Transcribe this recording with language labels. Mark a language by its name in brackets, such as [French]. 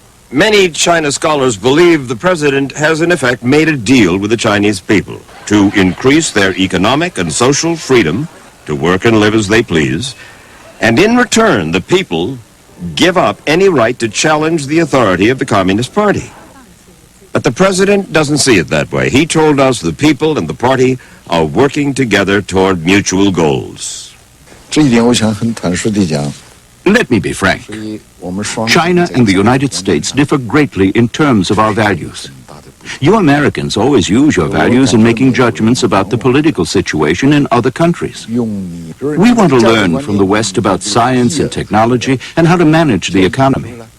[English] Many China scholars believe the president has in effect made a deal with the Chinese people to increase their economic and social freedom to work and live as they please, and in return the people give up any right to challenge the authority of the Communist Party. But the president doesn't see it that way. He told us the people and the party are working together toward mutual goals. [Chinese] 这一点我想很坦率地讲 [English] Let me be frank. [Chinese] 所以我们双 [English] China and the United States differ greatly in terms of our values. You Americans always use your values in making judgments about the political situation in other countries. [Chinese] 用你 [English] We want to learn from the West about science and technology and how to manage the economy.